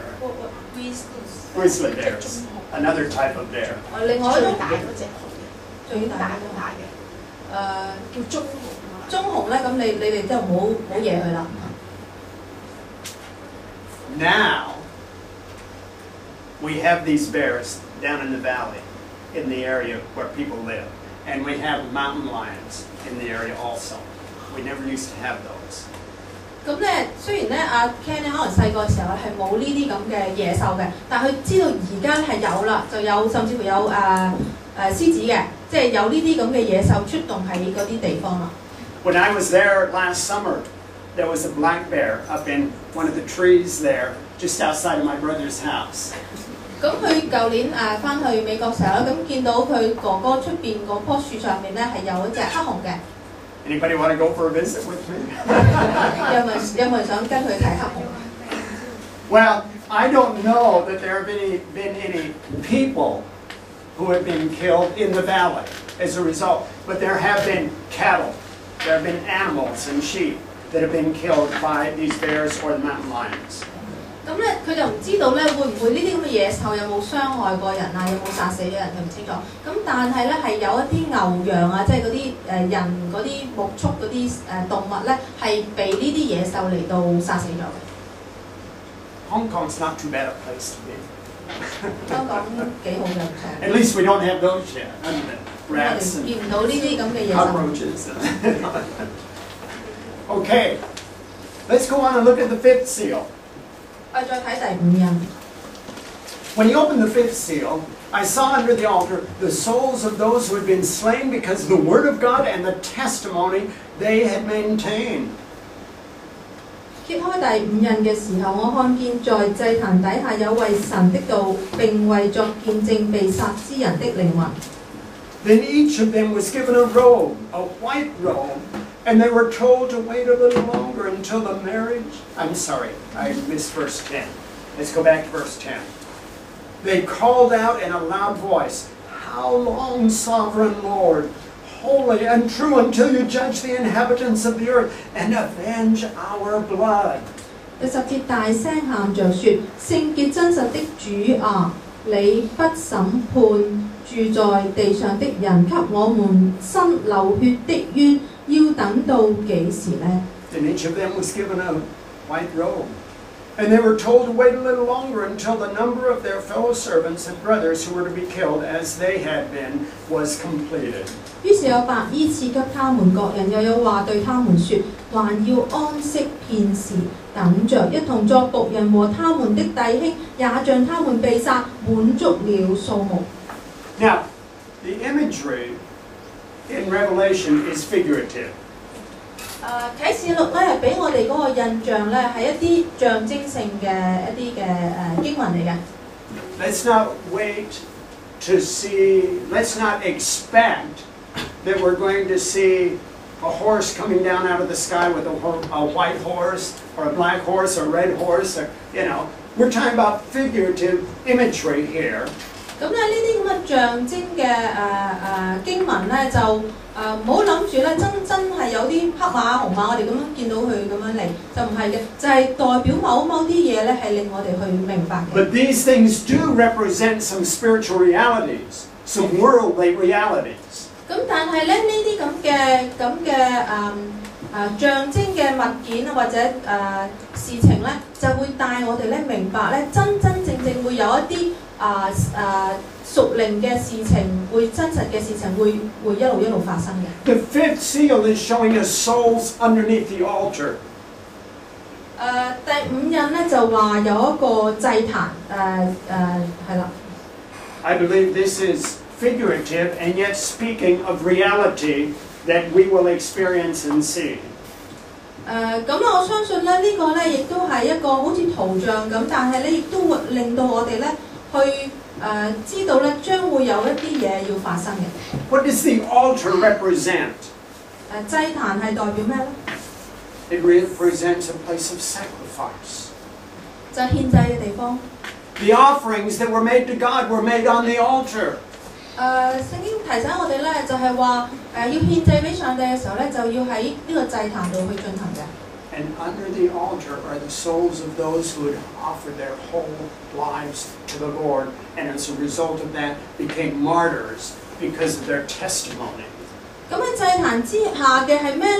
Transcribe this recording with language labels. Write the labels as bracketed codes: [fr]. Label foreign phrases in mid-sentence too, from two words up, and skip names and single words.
[en] Grizzly bears, another type of bear. [yue] 另外一種最大嗰隻最大嘅叫棕熊。棕熊咧，咁你哋都唔好惹佢啦。 [en] Now, we have these bears down in the valley, in the area where people live. And we have mountain lions in the area also. We never used to have those. [yue] 咁咧，雖然咧阿 Ken 咧可能細個嘅時候係冇呢啲咁嘅野獸嘅，但係佢知道而家係有啦，就有甚至乎有獅子嘅，即係有呢啲咁嘅野獸出動喺嗰啲地方啦。 [en] When I was there last summer, there was a black bear up in one of the trees there, just outside of my brother's house. [yue] 咁佢舊年翻去美國時候咧，咁見到佢哥哥出邊嗰棵樹上面咧係有一隻黑熊嘅。 [en] Anybody want to go for a visit with me? [yue] 有冇人想跟佢睇黑熊 [en] Well, I don't know that there have been any people who have been killed in the valley as a result, but there have been cattle, there have been animals and sheep that have been killed by these bears or the mountain lions. [yue] 咁咧，佢就唔知道咧會唔會呢啲咁嘅野獸有冇傷害過人啊，有冇殺死咗人，佢唔清楚。咁但係咧係有一啲牛羊啊，即係嗰啲人嗰啲牧畜嗰啲動物咧，係被呢啲野獸嚟到殺死咗嘅。 [en] Hong Kong's not too bad a place to be. [yue] 香港幾好嘅，唔錯。 [en] At least we don't have those yet, other than [yue] 我 [en] rats [yue] 哋 [en] and [yue] 見唔到呢啲咁嘅野獸。 [en] cockroaches. Okay, let's go on and look at the fifth seal. [yue] 我哋再睇第五印。 [en] When he opened the fifth seal, I saw under the altar the souls of those who had been slain because of the word of God and the testimony they had maintained. [yue] 揭開第五印嘅時候，我看見在祭壇底下有為神的道並為作見證被殺之人的靈魂。 [en] Then each of them was given a robe, a white robe, and they were told to wait a little longer until the marriage. I'm sorry, I missed verse 10. Let's go back to verse 10. They called out in a loud voice, "How long, sovereign Lord, holy and true, until you judge the inhabitants of the earth and avenge our blood?" [yue] 第十節大聲喊着說：聖潔真實的主啊，你不審判住在地上的人，給我們伸流血的冤，要等到幾時呢？ [en] Then each of them was given a white robe. And they were told to wait a little longer until the number of their fellow servants and brothers who were to be killed as they had been was completed. [yue] 於是有白衣賜給他們各人，又有話對他們說：還要安息片時，等着一同作僕人和他們的弟兄，也像他們被殺，滿足了數目。 [en] Now, the imagery in Revelation is figurative. [yue] 啟示錄咧係俾我哋嗰個印象咧係一啲象徵性嘅一啲嘅經文嚟嘅。 [en] Let's not wait to see, let's not expect that we're going to see a horse coming down out of the sky with a white horse or a black horse or a red horse, or, you know. We're talking about figurative imagery here. [yue] 咁咧呢啲咁嘅象徵嘅經文咧就唔好諗住咧真係有啲黑馬紅馬，我哋咁樣見到佢咁樣嚟，就唔係嘅，就係代表某啲嘢咧係令我哋去明白嘅。 [en] But these things do represent some spiritual realities, some worldly realities. [yue] 咁但係咧呢啲咁嘅象徵嘅物件啊或者事情咧，就會帶我哋咧明白咧真正會有一啲屬靈嘅事情，會真實嘅事情會一路發生嘅。 [en] The fifth seal is showing us souls underneath the altar. [yue] 第五印咧就話有一個祭壇係啦。 [en] I believe this is figurative and yet speaking of reality that we will experience and see. [yue] 咁我相信咧呢個咧亦都係一個好似圖像咁，但係咧亦都會令到我哋咧去知道咧將會有一啲嘢要發生嘅。 [en] What does the altar represent? [yue] 祭壇係代表咩咧？ [en] It represents a place of sacrifice. [yue] 就係獻祭嘅地方。 [en] The offerings that were made to God were made on the altar. [yue] 聖經提醒我哋咧，就係話要獻祭俾上帝嘅時候咧，就要喺呢個祭壇度去進行嘅。 [en] And under the altar are the souls of those who had offered their whole lives to the Lord, and as a result of that became martyrs because of their testimony.